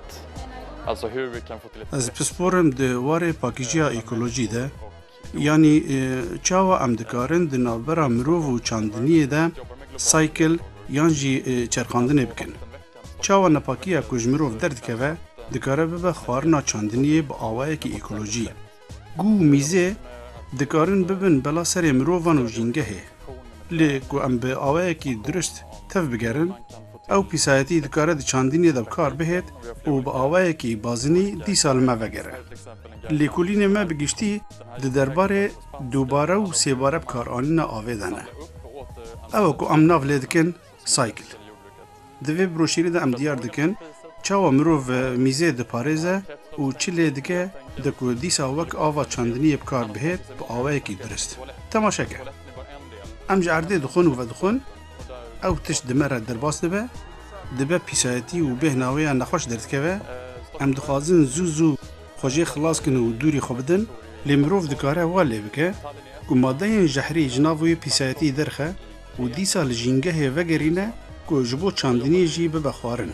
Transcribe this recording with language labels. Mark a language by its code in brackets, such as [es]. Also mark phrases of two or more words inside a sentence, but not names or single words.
[sv] Alltså hur vi kan få till ett... [ku] Ez pisporim di warê pakîjiya ekolojî de, yanî çawa em dikarin di navbera mirov û çandiniyê de saykil yan jî çerxandinê bikin. Çawa nepakiya ku ji mirov derdikeve, dikare bibe xwarina çandiniyê bi awayekî ekolojî. Gû û mîzê dikarin bibin bela serê mirovan û jîngehê. Lê ku em bi awayekî durist tev bigerin, ew pîsayetî dikare di çandinê de bikar bihêt û bi awayekî bazinî dîsa li me vegere. Lêkolînê me bi giştî di derbarê dûbare û sêbare bikaranîna avê de ne. Ew ku em nav lê dikin, سایکل. دوی بروشیری ده ام دیار دکن چاوا مروف میزه ده پارێزە و چی لێ دکه دکو دیسا وەک ئاوا چاندنی بکار بهێت بە ئاوایەکی درست. تەماشەکە. ئەم جە عەردێ دخۆن و ڤەدخۆن ئەو تشت دمەرە دەرباس دەبە دەبە پیسایەتی و بێهناوەیان نەخۆش دەردکەوە ئەم دخوازن زوو خۆژێ خلاص کن و دووری خۆ بدن لێ مرۆڤ دکارە وا لێ بکە و مادەیەن ژەهری ژناڤۆی پیسایەتی دەرخە و دیسا لە ژینگەهێ ڤەگەرینە کو ji bo çandiniyê jî bibe xwarin.